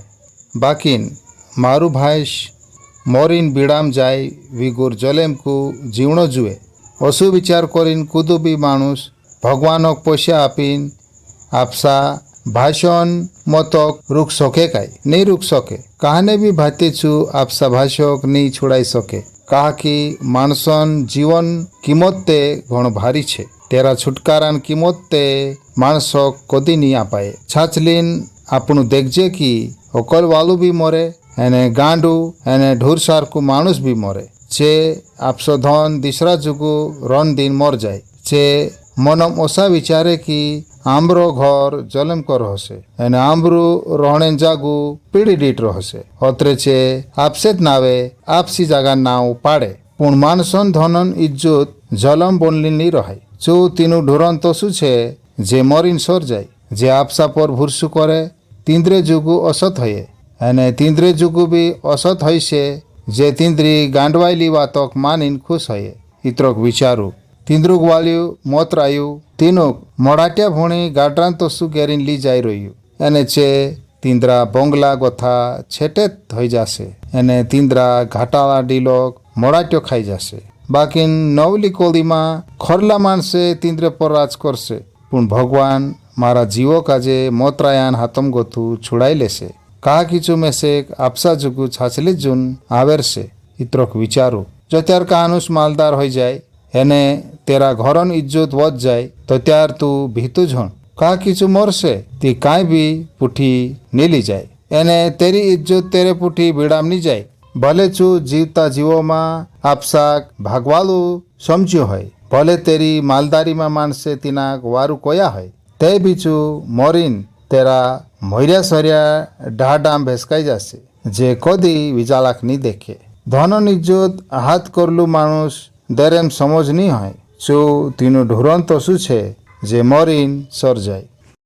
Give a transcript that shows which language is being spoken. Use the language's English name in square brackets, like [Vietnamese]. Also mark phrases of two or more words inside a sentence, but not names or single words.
[Bhili] बाकिन मारू भाईश मोरिन बीड़ाम जाय विगुर जलेम को जीवणो जुए। ओसु विचार करीन कुदु भी मानुष भगवानक पैसा आपीन आपसा भाषण मतक रुक सके काई नहीं रुक सके। कहने भी भाते छु आपसा भाषक नहीं छुड़ाई सके। कहा कि मानसन जीवन कीमत ते घण भारी छे, तेरा छुटकारान कीमत ते माणसक कदी नहीं आपाए। छाचलीन आपनु देखजे कि अकल वालू भी मरे, एने गांडू एने ढूर सारकू मानुष भी मरे। चे आपसो धन दिसरा जुगु रन दिन मर जाए। चे मनम ओसा विचारे कि आम्रो घर जलम कर रहसे, एने आम्रू रहने जागू पीड़ी डीट रहसे। अत्रे चे आपसेत नावे आपसी जागा नाव पाड़े, पुण मानसन धनन इज्जत जलम बनली नहीं रहे। चो तीनु ढुरन तसु छे जे मरीन सर जाए। जे आपसा पर भुर्सु करे तींद्रे जुगु असत हये, एने तींद्रे जुगु भी असत हईसे। जे तींद्री गांडवायली वातक मानिन खुश हये। इत्रक विचारू तींद्रुक वाल्यू मत रायू तीनुक मडाट्या भूणी गाड्रान तसु गेरीन ली जाई रह्यू। एने चे तींद्रा बंगला गथा छेटेत थई जासे, एने तींद्रा घाटाला डीलोक मडाट्यो खाई जासे। बाकिन नवली कोली में खरला मानसे तींद्रे पर राज करसे, पुण भगवान मारा जीवो काजे मोतरायान हाथम गोथू छुड़ाई लेसे। कहा किचु में से आपसा जुगु छाछली जुन आवेर से। इत्रक विचारू जो त्यार कानुस मालदार हो जाए, एने तेरा घरन इज्जत वध जाए तो त्यार तू भीतु झण। कहा किचु मरसे ती काई भी पुठी नीली जाए, एने तेरी इज्जत तेरे पुठी बीड़ाम नी जाए। भले चू जीवता जीवो में आपसाक भागवालू समझ्यो है, भले तेरी मालदारी में मानसे तीनाक वारू कोया है, ते बीचू मरीन तेरा मर्या सरिया डाहडाम भेसकाई जासे, जे कदी विजालाक नहीं देखे। धनन इज्जत हाथ करलू मानुष देरेम समझ नहीं है। चो तीनु ढुरन तसु छे जे मरीन सर जाए।